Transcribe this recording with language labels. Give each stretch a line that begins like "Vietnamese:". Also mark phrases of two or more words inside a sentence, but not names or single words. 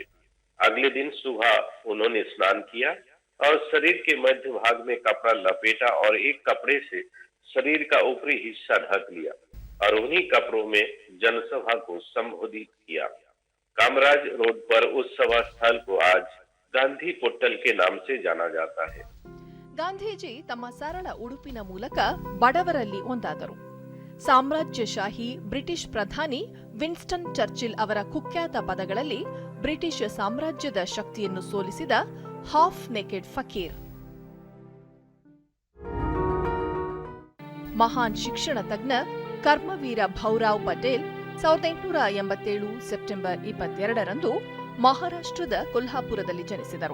Hindi: अगले दिन सुबह उन्होंने स्नान किया और शरीर के मध्य भाग में कपड़ा लपेटा और एक कपड़े से शरीर का ऊपरी हिस्सा ढक लिया और उन्हीं कपड़ों में जनसभा को संबोधित किया। कामराज रोड पर उस सभा स्थल को आज गांधी पोट्टल के नाम से जाना जाता है।
Kannada: ಗಾಂಧೀಜಿ ತಮ್ಮ ಸರಳ ಉಡುಪಿನ ಮೂಲಕ ಬಡವರಲ್ಲಿ ಒಂದಾದರು. ಸಾಮ್ರಾಜ್ಯಶಾಹಿ ಬ್ರಿಟಿಷ್ ಪ್ರಧಾನಿ ವಿನ್ಸ್ಟನ್ ಚರ್ಚಿಲ್ ಅವರ ಕುಖ್ಯಾತ ಪದಗಳಲ್ಲಿ ಬ್ರಿಟಿಷ್ ಸಾಮ್ರಾಜ್ಯದ ಶಕ್ತಿಯನ್ನು ಸೋಲಿಸಿದ
English: half naked fakir.
Kannada: ಮಹಾನ್ ಶಿಕ್ಷಣ ತಜ್ಞ ಕರ್ಮವೀರ ಭೌರಾವ್ ಪಟೇಲ್ 1887 ಸೆಪ್ಟೆಂಬರ್ 22ರಂದು ಮಹಾರಾಷ್ಟ್ರದ ಕೊಲ್ಹಾಪುರದಲ್ಲಿ ಜನಿಸಿದರು.